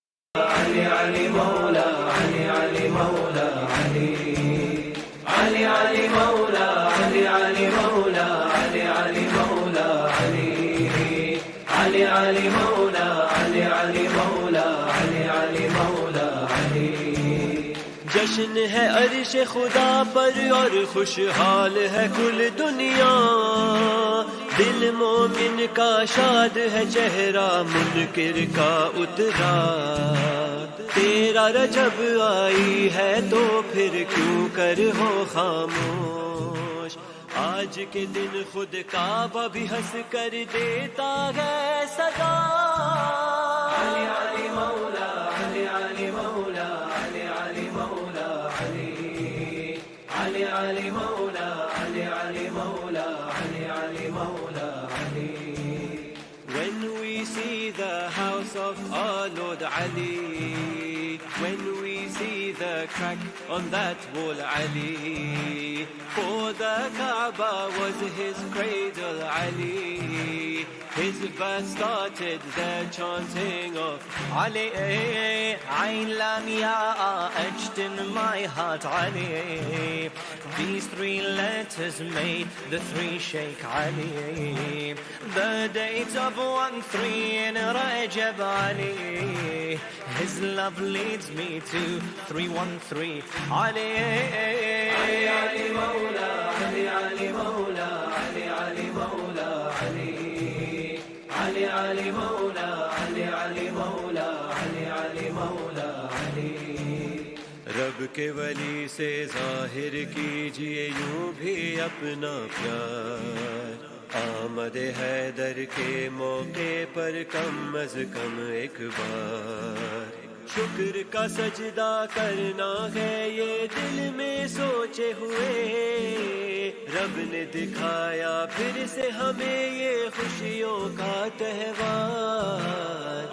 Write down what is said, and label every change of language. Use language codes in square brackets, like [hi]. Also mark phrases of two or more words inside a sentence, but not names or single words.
[ur] علي علي مولا علي علي مولا علي علي علي مولا علي علي مولا علي علي مولا علي علي علي مولا علي علي مولا علي علي مولا علي. جشن ہے عرش خدا پر اور خوشحال ہے کل دنیا، دل مومن کا شاد ہے چہرہ منکر کا اترا. تیرا رجب آئی ہے تو پھر کیوں کر ہو خاموش، آج کے دن خود کعبہ بھی ہنس کر دیتا ہے صدا. علی علی مولا علی علی مولا علی علی مولا علی علی علی مولا علی علی مولا علی علی مولا علی. [en] When we see the house of our Lord Ali, when we see the crack on that wall Ali, for the Kaaba was his cradle Ali, his verse started the chanting of Ali. Ain lam ya etched in my heart Ali, these three letters made the three Shaykh Ali. The date of 1-3 in Rajab Ali, his love leads me to 313 Ali. Ali Ali Mawla Ali Ali Mawla Ali Ali Mawla Ali Ali Ali Mawla Ali Ali Mawla Ali Ali Mawla Ali. [ur] رب کے ولی سے ظاہر کیجئے یوں بھی اپنا پیار، آمد حیدر کے موقع پر کم از کم ایک بار. شکر کا سجدہ کرنا ہے یہ دل میں سوچے ہوئے، رب نے دکھایا پھر سے ہمیں یہ خوشیوں کا تہوار.